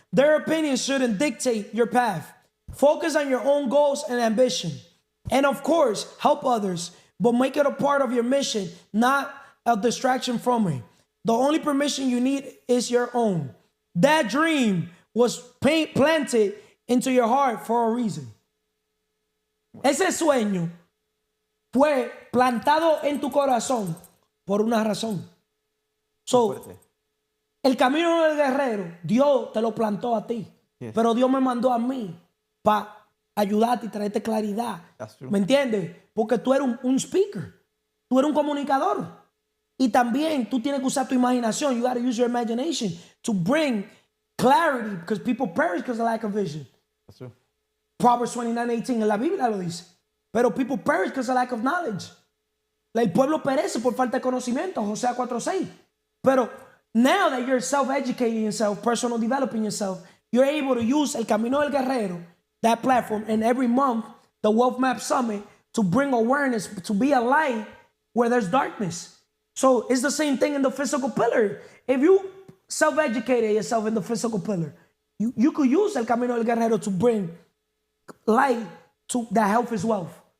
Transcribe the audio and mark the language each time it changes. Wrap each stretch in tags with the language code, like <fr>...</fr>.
<en>Their opinions shouldn't dictate your path. Focus on your own goals and ambition. And of course, help others, but make it a part of your mission, not a distraction from it. The only permission you need is your own. That dream was planted into your heart for a reason.</en> <es>Ese sueño fue plantado en tu corazón por una razón. So, el camino del guerrero, Dios te lo plantó a ti.</es> <en>Yes.</en> <es>Pero Dios me mandó a mí para ayudarte y traerte claridad. ¿Me entiendes? Porque tú eres un speaker. Tú eres un comunicador. Y también tú tienes que usar tu imaginación.</es> <en>You got to use your imagination to bring clarity, because people perish because of lack of vision. That's true.</en> <es>Proverbs 29:18 en la Biblia lo dice. Pero</es> <en>people perish because of lack of knowledge.</en> <es>El pueblo perece por falta de conocimiento. José 4:6. Pero</es> <en>now that you're self-educating yourself, personal developing yourself, you're able to use El Camino del Guerrero, that platform, and every month, the Wealth Map Summit, to bring awareness, to be a light where there's darkness. So it's the same thing in the physical pillar. If you self-educated yourself in the physical pillar, you could use El Camino del Guerrero to bring light to that health is wealth.</en>